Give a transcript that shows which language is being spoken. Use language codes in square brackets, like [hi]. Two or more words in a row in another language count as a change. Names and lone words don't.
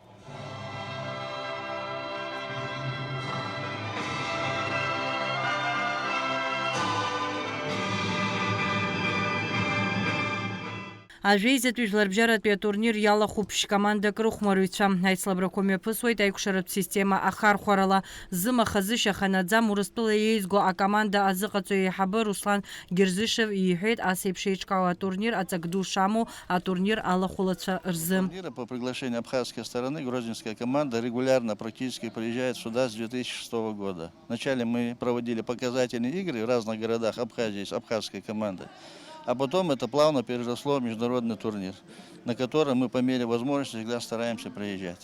[ab] Ажәеизатәи жәларбжьаратәи атурнир иалахәуп ԥшь-командак рыхәмаруҩцәа. Аицлабрақәа мҩаԥысуеит аиқәшаратә система ахархәарала. Зымахазы шьаханаӡам Урыстәыла еизго акоманда азыҟаҵаҩ еиҳабы Руслан Герзышев иҳәеит ас еиԥш еиҿкаау атурнир аҵак ду шамоу атурнир алахәылацәа рзы. [ru] По приглашению абхазской стороны грузинская команда регулярно практически приезжает сюда с 2006 года. Вначале мы проводили показательные игры в разных городах Абхазии с абхазской командой. А потом это плавно переросло в международный турнир, на который мы по мере возможности всегда стараемся приезжать.